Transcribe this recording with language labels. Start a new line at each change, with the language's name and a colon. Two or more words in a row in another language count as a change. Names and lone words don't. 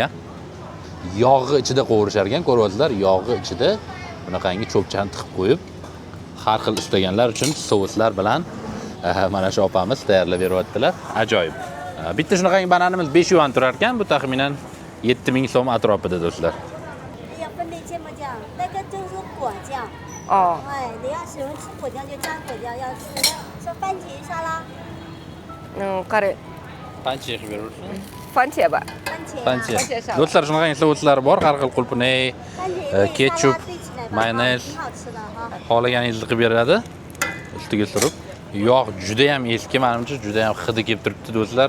Uzbek: Yog'i ichida qovurishar ekan, ko'ryapsizlar, yog'i ichida bunaqangi cho'pchani tiqib qo'yib, har xil istaganlar uchun souslar bilan mana shu opamiz tayyorlab beryaptilar. Ajoyib. Bitta shunaqangi bananimiz 5 yuan turar ekan, bu taxminan 7000 so'm atrofida, do'stlar.
Chinese: 哦，哎，你要喜欢吃果酱就蘸果酱，要吃番茄沙拉。
Uzbek: qarang. Qancha yig'ib berursiz? Fancheba. Qancha? Do'stlar, shunaqangi souslar bor, har xil qulpunay, ketchup, mayonez, xohlaganingizni qilib beradi. Ustiga surib, yog' juda ham eski, menimcha juda ham hidi kelib turibdi, do'stlar.